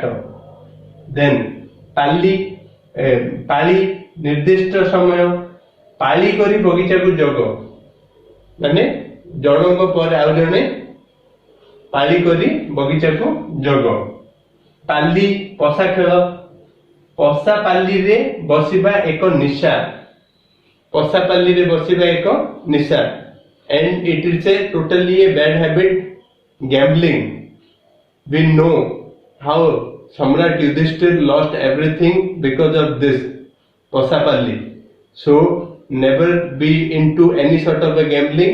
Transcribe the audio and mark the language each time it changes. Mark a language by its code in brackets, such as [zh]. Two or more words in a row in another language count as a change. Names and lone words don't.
[or] ଦେନ୍ ପାଲି, ପାଳି ନିର୍ଦ୍ଦିଷ୍ଟ ସମୟ, ପାଳି କରି ବଗିଚାକୁ ଜଗ, ମାନେ ଜଣଙ୍କ ପରେ ଆଉ ଜଣେ ପାଳି କରି ବଗିଚାକୁ ଜଗ। ପାଲି ପଶା ଖେଳ, ପଶା ପାଲିରେ ବସିବା ଏକ ନିଶା, ପଶା ପାଲିରେ ବସିବା ଏକ ନିଶା। [en] And it is a totally a bad habit, gambling. We know how Samrat Yudhishthir lost everything because of this Pasapalli. So never be into any sort of a gambling.